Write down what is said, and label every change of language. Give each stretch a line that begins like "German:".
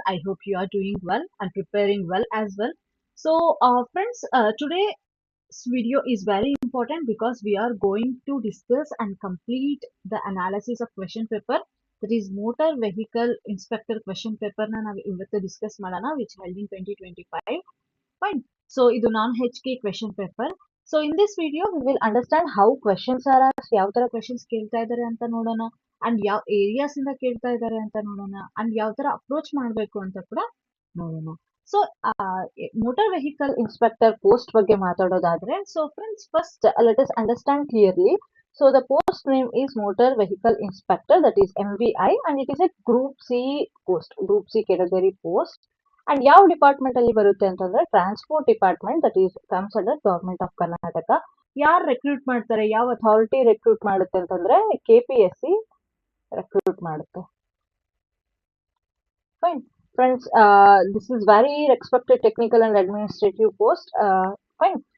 English: I hope you are doing well and preparing well as well. Friends, today's video is very important because we are going to discuss and complete the analysis of question paper. That is motor vehicle inspector question paper na
Kannada: ನಾವು ಇವತ್ತು
English: discuss
Kannada: ಮಾಡೋಣ
English: which held in 2025. Fine. So
Kannada: ಇದು
English: Non HK question paper. So in this video we will understand how questions are asked,
Kannada: ಯಾವ ತರ questions ಕೇಳ್ತಾ ಇದ್ದಾರೆ ಅಂತ ನೋಡೋಣ ಅಂಡ್ ಯಾವ ಏರಿಯಾಸ್ ಇಂದ ಕೇಳ್ತಾ ಇದ್ದಾರೆ ಅಂತ ನೋಡೋಣ ಅಂಡ್ ಯಾವ ತರ ಅಪ್ರೋಚ್ ಮಾಡಬೇಕು ಅಂತ ಕೂಡ ನೋಡೋಣ.
English: so motor vehicle inspector post
Kannada: ಬಗ್ಗೆ ಮಾತಾಡೋದಾದ್ರೆ
English: So friends first let us understand clearly. So the post name is Motor Vehicle Inspector, that is MVI, and it is a Group C post, Group C category post.
Kannada: And ಯಾವ department ಅಲ್ಲಿ ಬರುತ್ತೆ ಅಂತಂದ್ರೆ transport department,
English: That is comes under government of Karnataka.
Kannada: ಯಾರು recruit ಮಾಡ್ತಾರೆ, ಯಾವ authority recruit ಮಾಡುತ್ತೆ ಅಂತಂದ್ರೆ KPSC recruit ಮಾಡುತ್ತೆ.
English: Fine friends, this is very respected technical and administrative post. Fine.